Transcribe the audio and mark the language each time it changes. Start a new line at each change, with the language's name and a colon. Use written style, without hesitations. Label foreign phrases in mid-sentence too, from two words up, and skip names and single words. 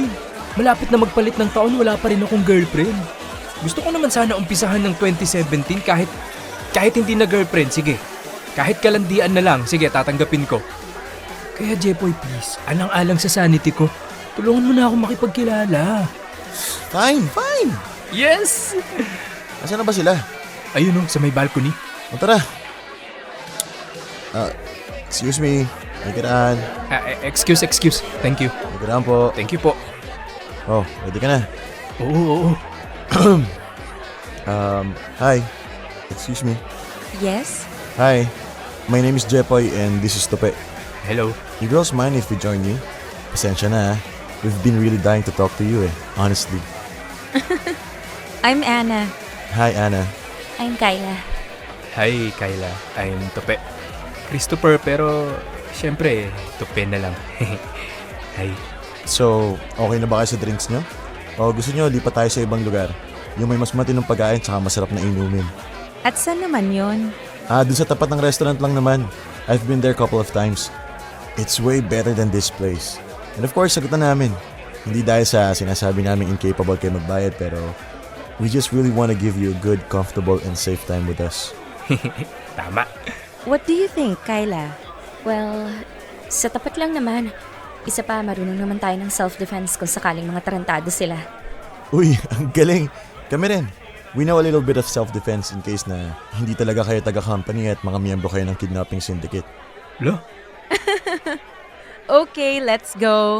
Filipino: Malapit na magpalit ng taon, wala pa rin akong girlfriend. Gusto ko naman sana umpisahan ng 2017 kahit hindi na girlfriend, sige. Kahit kalandian na lang, sige, tatanggapin ko. Kaya Jepoy, please, alang-alang sa sanity ko, Tulungan mo na ako makipagkilala.
English: Fine, fine. Yes!
Filipino: Asan na ba sila? Ayun o, sa may balcony. O tara.
English: Excuse me.
Filipino: May kiraan.
English: Excuse. Thank you.
Filipino: May kiraan po.
English: Thank you
Filipino: po. Oh, ready ka na? Oo.
English: Hi. Excuse me. Yes? Hi. My name is Jepoy and this is Tope. Hello. You girls mind if we join you?
Filipino: Pasensya na ha.
English: We've been really dying to talk to you honestly. I'm Anna. Hi Anna. I'm Kyla. Hi, Kyla. I'm Tope. Christopher,
Filipino: pero syempre, Tope na lang. Hi. So, okay na ba kayo sa drinks nyo? O gusto nyo lipat tayo sa ibang lugar? Yung may mas matinong pagkain tsaka masarap na inumin. At saan naman yon? Dun sa tapat ng restaurant lang naman.
English: I've been there a couple of times. It's way better than this place. And of course,
Filipino: sagutan namin. Hindi dahil sa sinasabi namin incapable kayo magbayad, pero
English: we just really want to give you a good, comfortable, and safe time with us.
Filipino: Tama.
English: What do you think, Kyla? Well,
Filipino: sa tapat lang naman. Isa pa, marunong naman tayo ng self-defense kung sakaling mga tarantado sila. Uy, ang galing. Kami rin.
English: We know a little bit of self-defense in case
Filipino: na hindi talaga kayo taga-company at mga miyembro kayo ng
English: kidnapping syndicate. Lo? Okay, let's go.